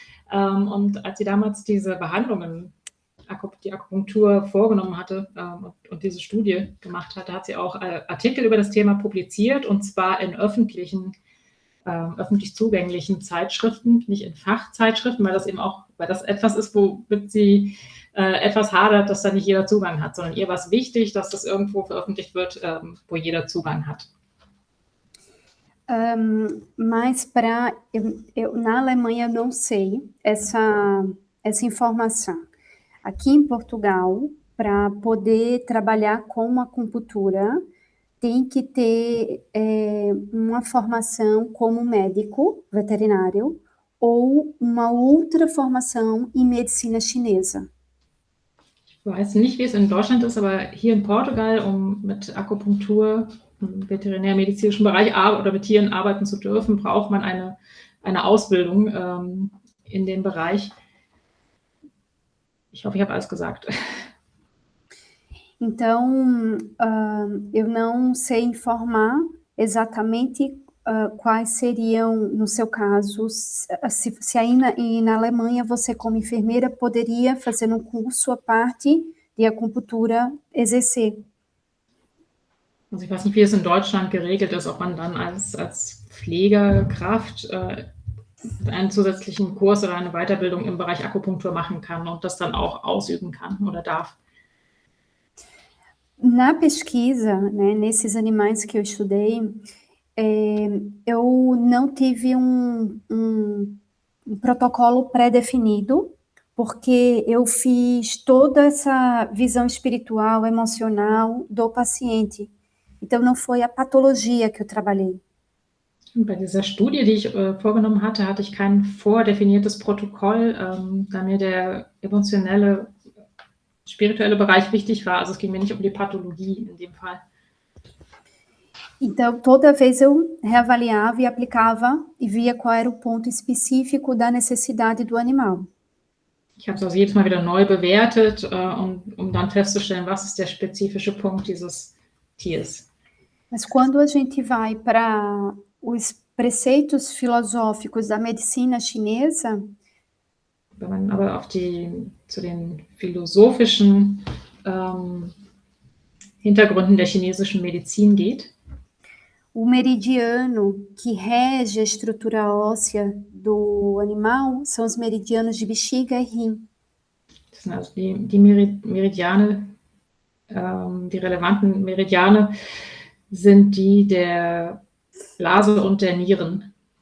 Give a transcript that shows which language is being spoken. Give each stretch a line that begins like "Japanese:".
German: Und als sie damals diese Behandlungen, die Akupunktur vorgenommen hatte und diese Studie gemacht hatte, hat sie auch Artikel über das Thema publiziert, und zwar in öffentlich zugänglichen Zeitschriften, nicht in Fachzeitschriften, weil das etwas ist, womit sie etwas hadert, dass da nicht jeder Zugang hat, sondern ihr war es wichtig, dass das irgendwo veröffentlicht wird, wo jeder Zugang hat.
Portuguese: Mas na Alemanha eu não sei essa informação. Aqui em Portugal, para poder trabalhar com acupuntura, tem que ter uma formação como médico veterinário ou uma outra formação em medicina chinesa.
German: Ich weiß nicht, wie es in Deutschland ist, aber hier in Portugal, um mit Akupunktur im veterinärmedizinischen Bereich oder mit Tieren arbeiten zu dürfen, braucht man eine Ausbildung in dem Bereich. Ich hoffe, ich habe alles gesagt.
Portuguese: Então, eu não sei informar exatamente quais seriam, no seu caso, se aí na Alemanha você, como enfermeira, poderia fazer um curso à parte de acupuntura exercer.
German: Also ich weiß nicht, wie es in Deutschland geregelt ist, ob man dann als Pflegekraft einen zusätzlichen Kurs oder eine Weiterbildung im Bereich Akupunktur machen kann und das dann auch ausüben kann oder darf.
Portuguese: Na pesquisa, né, nesses animais que eu estudei, eu não tive um protocolo pré-definido, porque eu fiz toda essa visão espiritual, emocional do paciente. Então, não foi a patologia que eu trabalhei.
German: Und bei dieser Studie, die ich vorgenommen hatte, hatte ich kein vordefiniertes Protokoll, da mir der emotionelle, spirituelle Bereich wichtig war. Also es ging mir nicht um die Pathologie in dem Fall.
Portuguese: Então, toda vez eu reavaliava e aplicava e via qual era o ponto específico da necessidade do animal.
German: Ich habe es also jedes Mal wieder neu bewertet, um dann festzustellen, was ist der spezifische Punkt dieses Tiers.
Portuguese: Mas quando a gente vai para os preceitos filosóficos da medicina chinesa,
German: Wenn man aber zu den philosophischen Hintergründen der chinesischen Medizin geht,
Portuguese: o meridiano que rege a estrutura óssea do animal são os meridianos de bexiga e rim.
German: das sind also die Meridiane, die relevanten Meridiane sind die der Blase und der Nieren.